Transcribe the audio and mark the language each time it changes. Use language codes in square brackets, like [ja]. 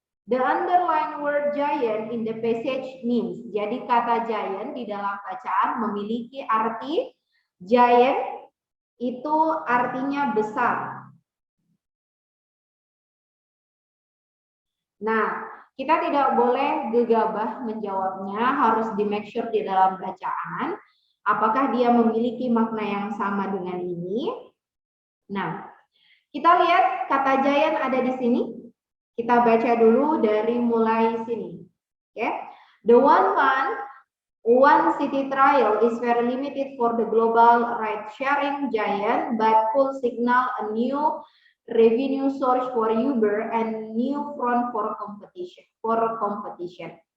[en] The underlined word giant in the passage means. [id] Jadi kata giant di dalam bacaan memiliki arti giant itu artinya besar. Nah, kita tidak boleh gegabah menjawabnya, harus di [en] make sure [id] di dalam bacaan apakah dia memiliki makna yang sama dengan ini. Nah, kita lihat kata giant ada di sini. Kita baca dulu dari mulai sini. Oke. [en] The one city trial is very limited for the global ride-sharing giant, but could signal a new revenue source for Uber and new front for competition.